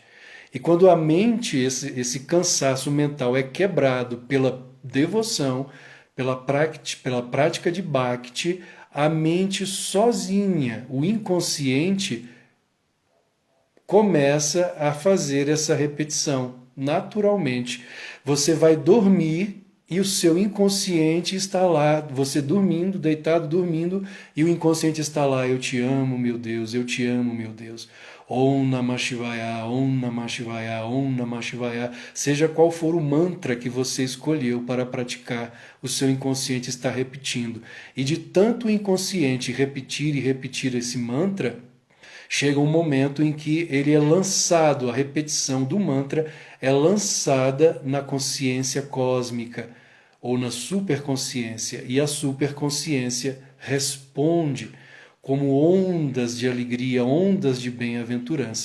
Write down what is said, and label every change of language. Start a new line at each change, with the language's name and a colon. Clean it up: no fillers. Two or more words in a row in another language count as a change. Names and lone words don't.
Portuguese: E quando a mente, esse cansaço mental é quebrado pela devoção, pela prática de Bhakti, a mente sozinha, o inconsciente, começa a fazer essa repetição naturalmente. Você vai dormir e o seu inconsciente está lá, você dormindo, deitado, dormindo, e o inconsciente está lá: eu te amo, meu Deus, eu te amo, meu Deus.
Sanskrit: ॐ नमः शिवाय ॐ नमः शिवाय ॐ नमः शिवाय.
Portuguese: Seja qual for o mantra que você escolheu para praticar, o seu inconsciente está repetindo. E de tanto o inconsciente repetir e repetir esse mantra, chega um momento em que ele é lançado, a repetição do mantra é lançada na consciência cósmica ou na superconsciência, e a superconsciência responde como ondas de alegria, ondas de bem-aventurança.